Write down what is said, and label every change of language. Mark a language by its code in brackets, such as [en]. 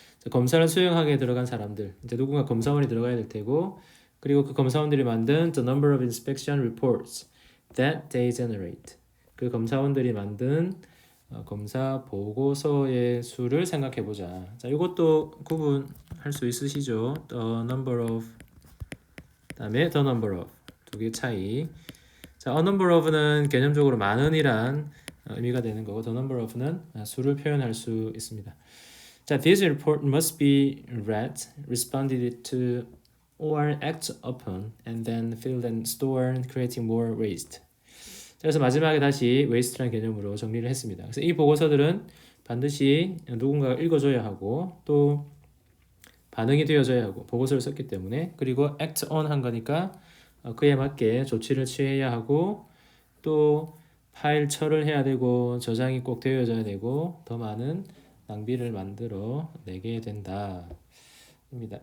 [ko] 자, 검사를 수행하게 들어간 사람들. 이제 누군가 검사원이 들어가야 될 테고, 그리고 그 검사원들이 만든 [en] the number of inspection reports that they generate. [ko] 그 검사원들이 만든 검사 보고서의 수를 생각해 보자. 자, 이것도 구분할 수 있으시죠? [en] The number of [ko] 그다음에 [en] the number of [ko] 두 개 차이. 자, a number of는 개념적으로 많은이란 의미가 되는 거고 the number of는 수를 표현할 수 있습니다. 자, [en] this report must be read, responded to, or acted upon, and then filled and stored, creating more waste. [ko] 그래서 마지막에 다시 waste라는 개념으로 정리를 했습니다. 그래서 이 보고서들은 반드시 누군가가 읽어줘야 하고 또 반응이 되어져야 하고 보고서를 썼기 때문에 그리고 act on 한 거니까 그에 맞게 조치를 취해야 하고 또 파일 처리를 해야 되고 저장이 꼭 되어져야 되고 더 많은 낭비를 만들어 내게 된다. 입니다.